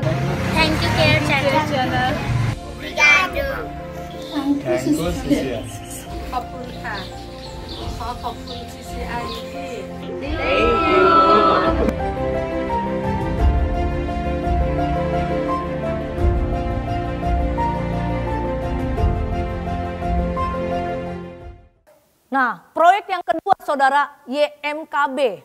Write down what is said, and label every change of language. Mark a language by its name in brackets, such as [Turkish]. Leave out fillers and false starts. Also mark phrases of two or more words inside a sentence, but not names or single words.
[English] Thank you, Care Channel. [Portuguese] Obrigado. [Thai] ขอบคุณค่ะ ขอขอบคุณ CCI ที่ [Indonesian] Nah, proyek yang kedua saudara, YMKB.